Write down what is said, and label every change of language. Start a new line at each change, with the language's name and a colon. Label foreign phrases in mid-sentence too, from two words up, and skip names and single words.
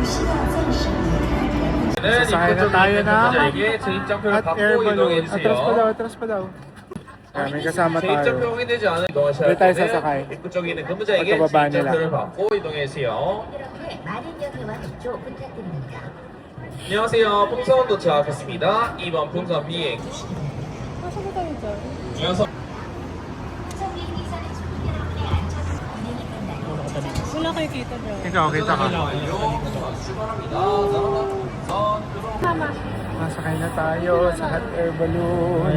Filipino: Sasakay na tayo na
Korean: 근무자에게 재입장표를
English: at air
Korean: 받고
English: balloon.
Korean: 이동해
Filipino: Atras pa daw,
Korean: 주세요.
Filipino: atras pa daw. Kaya may kasama tayo.
Korean: 재입장표 확인되지 않은 이동하셔야 왜 할
Filipino: tayo
Korean: 때는
Filipino: sasakay?
Korean: 입구 쪽에 있는 근무자에게
Filipino: pagkababa nila.
Korean: 재입장표를 받고 이동해 주세요. 이렇게 마린역에와 이쪽 부탁드립니다. 안녕하세요. 풍선 도착했습니다. 2번 풍선 비행.
Filipino: Nasaan ba tayo dyan?
Korean: 중앙선
Filipino: Wala kayo kita dyan. Ikaw, kita ka.
Korean: 출발합니다.
Filipino: Tama. Masakay na tayo sa
English: hot air balloon.